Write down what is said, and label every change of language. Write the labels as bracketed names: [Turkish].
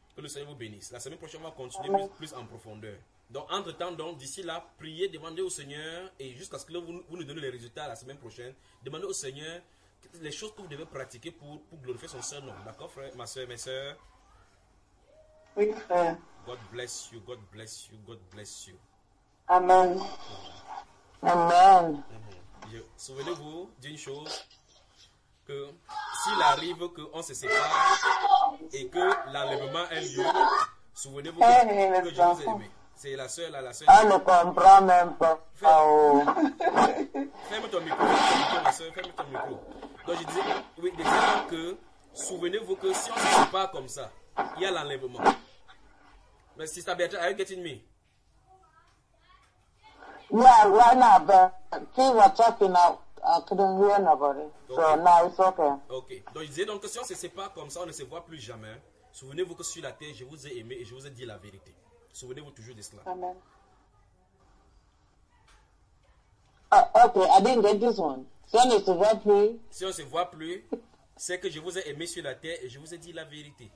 [French] Que le Seigneur vous bénisse. La semaine prochaine, on va continuer plus en profondeur. Donc, entre-temps, donc, d'ici là, priez, demandez au Seigneur, et jusqu'à ce que vous nous donnez les résultats la semaine prochaine, demandez au Seigneur les choses que vous devez pratiquer pour glorifier son Saint-Nom. D'accord, frère, ma soeur, mes soeurs? Oui, frère. [English] God bless you, God bless you, God bless you. Amen. Amen. [French] Souvenez-vous d'une chose, que s'il arrive qu'on se sépare et que l'enlèvement ait lieu, souvenez-vous que je vous ai aimé. C'est la seule, la seule. Elle ne comprend même pas. Ferme ton micro, ma soeur, ferme ton micro. Donc je disais, oui, déjà que, souvenez-vous que si on ne se pas comme ça, il y a l'enlèvement. Mais si ça bien, [English] are you getting me? Yeah, right now, but she was talking now. I couldn't hear nobody. Okay. So now it's okay. Ok. [French] Donc je disais donc que si on ne se pas comme ça, on ne se voit plus jamais. Souvenez-vous que sur la terre, je vous ai aimé et je vous ai dit la vérité. Souvenez-vous toujours de cela. Amen. [English] Oh, ok, I didn't get this one. [French] Si on ne se voit plus. Si on ne se voit plus, c'est que je vous ai aimé sur la terre et je vous ai dit la vérité.